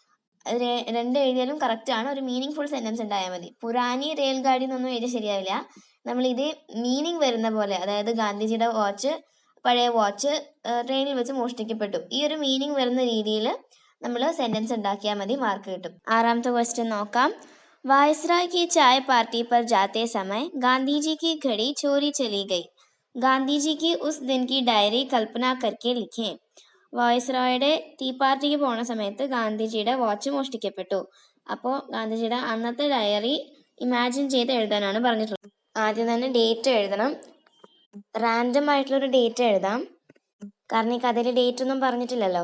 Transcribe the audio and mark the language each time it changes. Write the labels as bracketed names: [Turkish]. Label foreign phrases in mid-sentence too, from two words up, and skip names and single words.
[Malayalam] 2 എഴുതിയാലും കറക്റ്റ് ആണ്, ഒരു [English] meaningful sentence [Malayalam] ഉണ്ടായാൽ മതി. [Hindi] पुरानी रेल गाड़ी [Malayalam] എന്നൊന്നും എഴുതിയാൽ ശരിയാവില്ല. നമ്മൾ ഇത് മീനിങ് വരുന്ന പോലെ, അതായത് ഗാന്ധിജിയുടെ വാച്ച്, പഴയ വാച്ച് ട്രെയിനിൽ വെച്ച് മോഷ്ടിക്കപ്പെട്ടു, ഈ ഒരു മീനിങ് വരുന്ന രീതിയിൽ നമ്മൾ സെന്റൻസ് ഉണ്ടാക്കിയാൽ മതി, മാർക്ക് കിട്ടും. 6ാമത്തെ ക്വസ്റ്റ്യൻ നോക്കാം. [Hindi] वायसराय की चाय पार्टी पर जाते समय गांधी जी की घड़ी चोरी चली गई, गांधी जी की उस दिन की डायरी कल्पना करके लिखें. [Malayalam] വോയിസ്രോയുടെ [English] tea party [Malayalam] പോണ സമയത്ത് ഗാന്ധിജിയുടെ വാച്ച് മോഷ്ടിക്കപ്പെട്ടു. അപ്പോൾ ഗാന്ധിജിയുടെ അന്നത്തെ ഡയറി ഇമാജിൻ ചെയ്ത് എഴുതാനാണ് പറഞ്ഞിട്ടുള്ളത്. ആദ്യം തന്നെ ഡേറ്റ് എഴുതണം. റാൻഡം ആയിട്ടുള്ളൊരു ഡേറ്റ് എഴുതാം, കാരണം ഈ കഥയിൽ ഡേറ്റ് ഒന്നും പറഞ്ഞിട്ടില്ലല്ലോ.